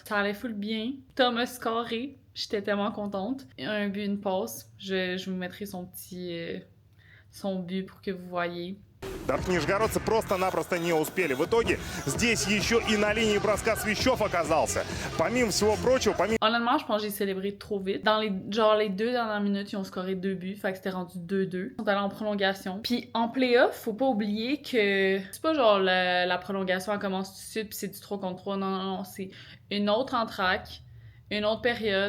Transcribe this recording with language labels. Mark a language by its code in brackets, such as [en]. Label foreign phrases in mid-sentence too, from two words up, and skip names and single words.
[fr] Ça allait full bien. Tom a scoré. J'étais tellement contente. Un but, une passe. Je vous mettrai son but pour que vous voyez. [ru] Нижегородцы просто-напросто не успели. В итоге здесь еще и на линии броска Свищев оказался. Помимо всего прочего, [fr] Honnêtement, je pense que j'ai célébré trop vite. Dans les 2 dernières minutes, ils ont scoré 2 buts. Fait que c'était rendu 2-2. Ils sont allés en prolongation. Puis en play-off, faut pas oublier que c'est pas genre la prolongation elle commence tout de suite puis c'est du 3 contre 3. Non. C'est une autre entraque. Une autre période.